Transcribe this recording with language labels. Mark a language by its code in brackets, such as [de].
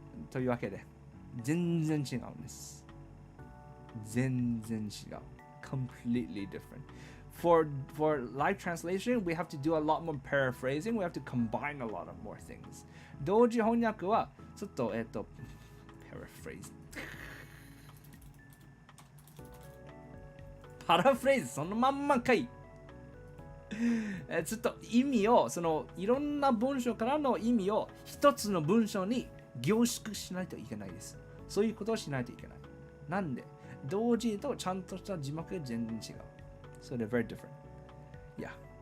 [ja] というわけで、全然違うんです。全然違う。 [en] Completely different. For live translation, we have to do a lot more paraphrasing. We have to combine a lot of more things. [ja] 同時翻訳は、ちょっと、paraphrase。パラフレーズそのまんまかい。ちょっと意味を、いろんな文章からの意味を一つの文章に凝縮しないといけないです。そういうことをしないといけない。なんで、同時とちゃんとした字幕が全然違う。 [en] So they're very different. Yeah.